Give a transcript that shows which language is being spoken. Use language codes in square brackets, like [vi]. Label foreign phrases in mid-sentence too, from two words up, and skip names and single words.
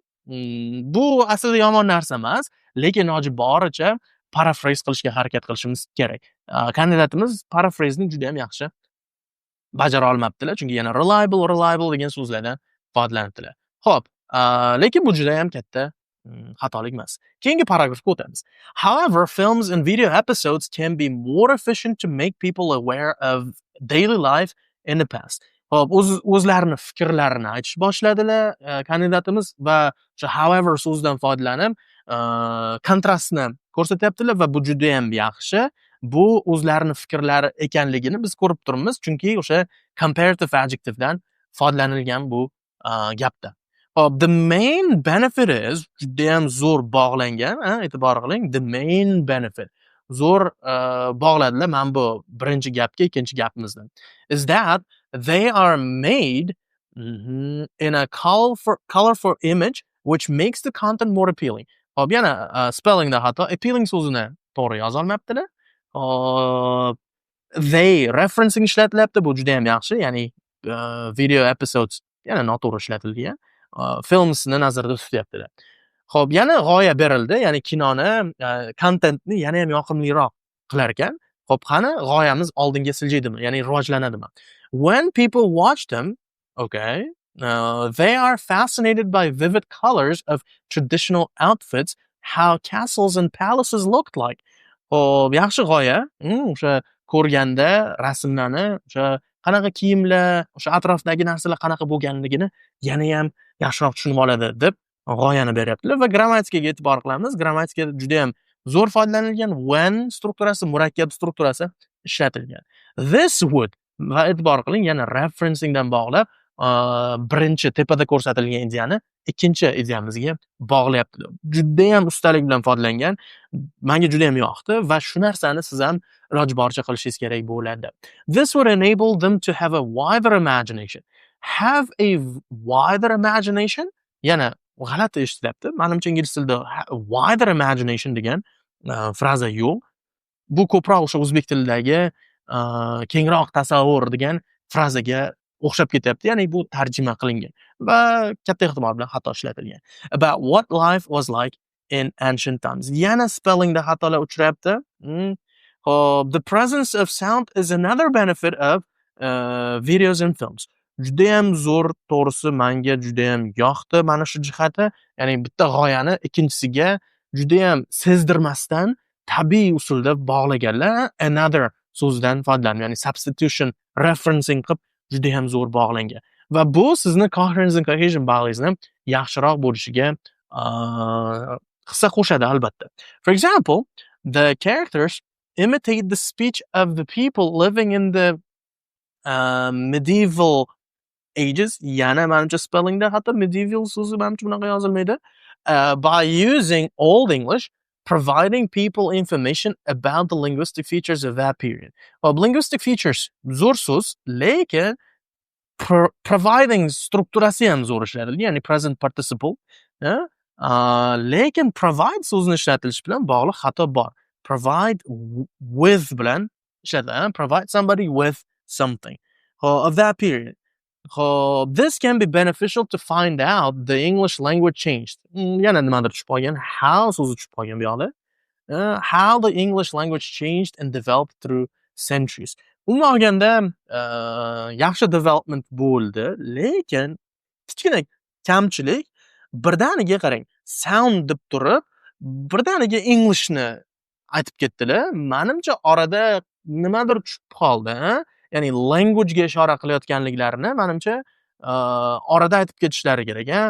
[uz] Bu aslida yomon narsa emas, lekin iloji boricha paraphrase qilishga harakat qilishimiz kerak. Kandidatimiz paraphrase ni juda ham yaxshi bajara olmabdilar, chunki yana reliable degan so'zlardan foydalanibdilar. Xo'p, lekin bu juda ham katta xatolik emas. Keyingi paragrafga o'tamiz. [en] However, films and video episodes can be more efficient to make people aware of daily life in the past. [uz] Xo'p, o'zlarini fikrlarini aytish boshladilar kandidatimiz va o'sha however so'zidan foydalanib kontrastni ko'rsatyaptilar va bu juda ham yaxshi. Bu o'zlarini fikrlari ekanligini biz ko'rib turibmiz, chunki o'sha [en] comparative adjectivedan [uz] foydalanilgan bu gapda. Hop, [en] the main benefit is [uz] juda ham zo'r bog'langan, e'tibor qiling, [en] the main benefit. [uz] Zo'r bog'ladilar mana bu birinchi gapga ikkinchi gapimizdan. [en] Is that they are made in a colorful image which makes the content more appealing. [uz] Hop, yana spellingda xato, appealing so'zini to'g'ri yoza olmabdilar. [en] They referencing [uz] ishlatilyapti, bu juda ham yaxshi, ya'ni [en] video episodes [uz] yana noto'g'ri ishlatilgan. Filmsni nazarda tutyaptilar. Xo'p, yana g'oya berildi, ya'ni kinoni contentni yana ham yoqimliroq qilar ekan. Xo'p, qani g'oyamiz oldinga siljaydimi, ya'ni rivojlanadimi? [en] When people watch them, okay, they are fascinated by vivid colors of traditional outfits, how castles and palaces looked like. [uz] Xo'p, yaxshi g'oya. O'sha ko'rganda rasmlarni, o'sha qanaqa kiyimlar, o'sha atrofdagi narsalar qanaqa bo'lganligini yana ham yaxshiroq tushunib oladi deb g'oyani beryaptilar va grammatikaga e'tibor qilamiz. Grammatikada juda ham zo'r foydalanilgan when strukturasi, murakkab strukturasi ishlatilgan. [en] This would [uz] va e'tibor qiling, yana referencingdan bog'lab birinchi tepada ko'rsatilgan ideyani ikkinchi ideyamizga bog'layaptilar. Juda ham ustalik bilan foydalangan. Menga juda ham yoqdi va shu narsani siz ham iloji boricha qilishingiz kerak bo'ladi. [en] This would enable them to have a wider imagination. Have a wider imagination? [uz] Yana g'alati eshitilyapti. Menimcha ingliz tilida [en] wider imagination [uz] degan fraza yo'q. Bu ko'proq o'sha o'zbek tilidagi kengroq tasavvur degan frazaga o'xshab ketyapti. Ya'ni bu tarjima qilingan va katta ehtimol bilan xato ishlatilgan. [en] About what life was like in ancient times. [uz] Yana spellingda xatolar uchrayapti. [en] The presence of sound is another benefit of videos and films. [uz] Juda ham zo'r, to'g'risi menga juda ham yoqdi mana shu jihati. Ya'ni bitta g'oyani ikkinchisiga juda ham sezdirmasdan tabiiy usulda bog'laganlar. Another so'zdan foydalanib, ya'ni [en] substitution, referencing [uz] qilib juda ham zo'r bog'langan. Va bu sizni [en] coherence and cohesion [uz] bag'ingizni yaxshiroq bo'lishiga hissa qo'shadi albatta. [en] For example, the characters imitate the speech of the people living in the medieval ages. [uz] Yana menimcha spellingda hatto medieval so'zi menimcha bunaqa yozilmaydi. [en] By using Old English, providing people information about the linguistic features of that period. Linguistic features [uz] zo'r so'z, lekin providing strukturasi ham zo'r ishlatilgan, ya'ni [en] present participle. [uz] Lekin provide so'zini ishlatilishi bilan bog'liq xato bor. [en] Provide with [uz] bilan ishlatiladi. [en] Provide somebody with something of that period. This can be beneficial to find out the English language changed. [uz] Yana nimadir tushib qolgan. How so'zi tushib qolgan bu yoqda. [en] How the English language changed and developed through centuries. [uz] Umuman olganda yaxshi development bo'ldi, lekin kichkina kamchilik birdaniga qarang. Sound deb turib, birdaniga Englishni aytib ketdilar. Menimcha orada nimadir tushib qoldi. Ya'ni language ga ishora qilayotganliklarini menimcha orada aytib ketishlari kerak, a?